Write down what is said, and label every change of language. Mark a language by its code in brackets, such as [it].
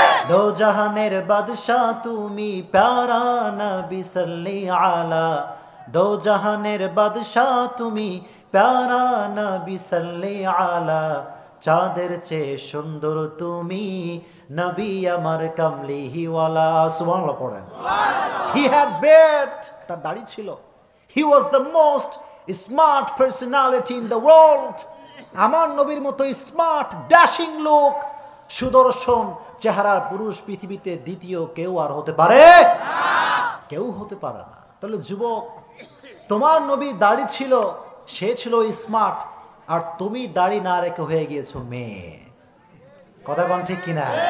[bn] দো জাহানের বাদশাহ তুমি প্যারা নবী সাল্লি আলা, দো জাহানের বাদশাহ তুমি প্যারা নবী সাল্লি আলা, চাঁদের চেয়ে সুন্দর তুমি নবী আমার কামলিওয়ালা। সুবহানাল্লাহ পড়েন। [en] He had beard, [bn] তার দাড়ি ছিল। [en] He was the most smart personality in the world. [bn] আমার নবীর মতো স্মার্ট ড্যাশিং লোক, সুদর্শন চেহারার পুরুষ পৃথিবীতে দ্বিতীয় কেউ আর হতে পারে না, কেউ হতে পারে না। তাহলে যুবক, তোমার নবীর দাড়ি ছিল, সে ছিল স্মার্ট, আর তুমি দাড়ি না রেখে হয়ে গিয়েছো মেয়ে। কথা কোন ঠিক কিনা?